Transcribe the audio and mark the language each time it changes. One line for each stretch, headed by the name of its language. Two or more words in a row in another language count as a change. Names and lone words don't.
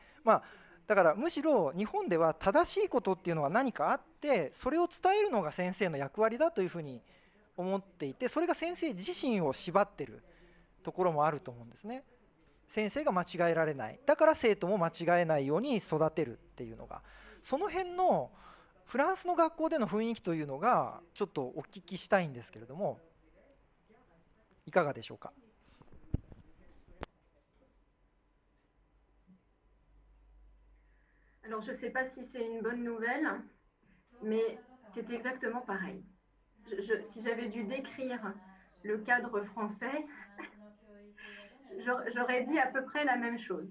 Japanese: だからむしろ日本では正しいことっていうのは何かあって、それを伝えるのが先生の役割だというふうに思っていて、それが先生自身を縛ってるところもあると思うんですね。先生が間違えられない、だから生徒も間違えないように育てるっていうのが、その辺のフランスの学校での雰囲気というのがちょっとお聞きしたいんですけれども、いかがでしょうか。
French: Alors, je ne sais pas si c'est une bonne nouvelle, mais c'est exactement pareil. Si j'avais dû décrire le cadre français, j'aurais dit à peu près la même chose.